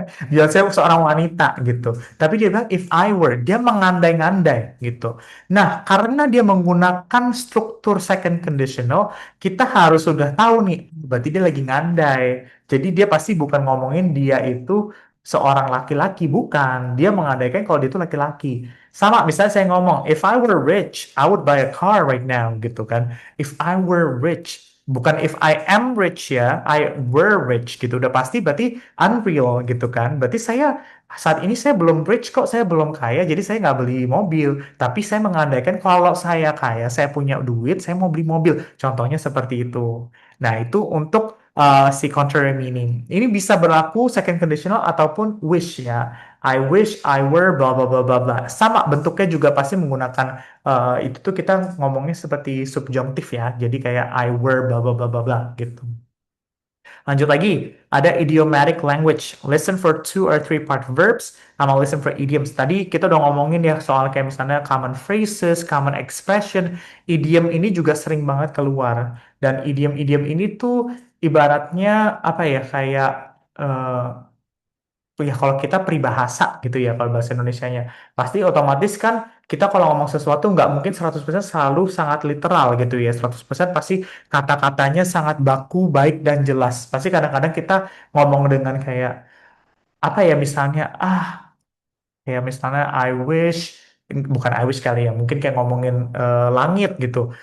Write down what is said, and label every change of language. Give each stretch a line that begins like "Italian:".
Indonesian: Beyonce seorang wanita gitu. Tapi dia bilang
English: if I were,
Indonesian: dia mengandai-ngandai gitu. Nah, karena dia menggunakan struktur second conditional, kita harus sudah tahu nih, berarti dia lagi ngandai. Jadi dia pasti bukan ngomongin dia itu seorang laki-laki, bukan. Dia mengandaikan kalau dia itu laki-laki. Sama, misalnya saya ngomong,
English: if I were rich, I would buy a car right now gitu kan. If I were rich, bukan if I am rich ya, I were rich gitu.
Indonesian: Udah pasti berarti unreal gitu kan. Berarti saya saat ini saya belum rich kok, saya belum kaya, jadi saya nggak beli mobil. Tapi saya mengandaikan kalau saya kaya, saya punya duit, saya mau beli mobil. Contohnya seperti itu. Nah itu untuk si contrary meaning. Ini bisa berlaku second conditional ataupun wish ya.
English: I wish I were blah blah blah blah blah.
Indonesian: Sama bentuknya juga pasti menggunakan itu tuh kita ngomongnya seperti subjunctif ya. Jadi kayak
English: I were bla bla bla
Indonesian: bla bla gitu. Lanjut lagi, ada idiomatic language.
English: Listen for two or three part verbs, sama listen for idioms.
Indonesian: Tadi kita udah ngomongin ya soal kayak misalnya common phrases, common expression. Idiom ini juga sering banget keluar. Dan idiom-idiom ini tuh ibaratnya apa ya, kayak eh, ya kalau kita peribahasa gitu ya kalau bahasa Indonesianya pasti otomatis kan kita kalau ngomong sesuatu nggak mungkin 100% selalu sangat literal gitu ya, 100% pasti kata-katanya sangat baku baik dan jelas, pasti kadang-kadang kita ngomong dengan kayak apa ya, misalnya kayak misalnya I wish, bukan I wish kali ya, mungkin kayak ngomongin langit gitu.